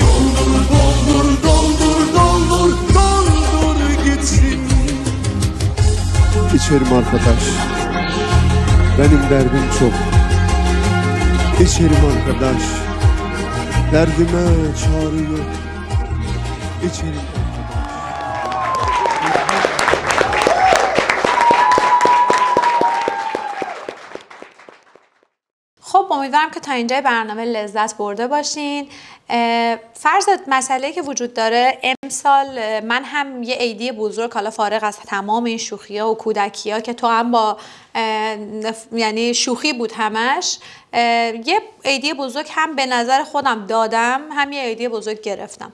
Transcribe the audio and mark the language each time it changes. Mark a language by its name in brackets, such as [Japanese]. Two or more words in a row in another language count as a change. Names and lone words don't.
[Turkish] Doldur, doldur, doldur, doldur gitsin. İçerim arkadaş, benim derdim çok. İçerim arkadaş, derdime çare yok. İçerim arkadaş. [Persian] خب امیدوارم که تا اینجای برنامه لذت برده باشین. فرضت مسئله که وجود داره امسال من هم یه عیدی بزرگ، حالا فارغ از تمام این شوخی‌ها و کودکی‌ها که تو هم با یعنی شوخی بود همش، یه عیدی بزرگ هم به نظر خودم دادم، هم یه عیدی بزرگ گرفتم.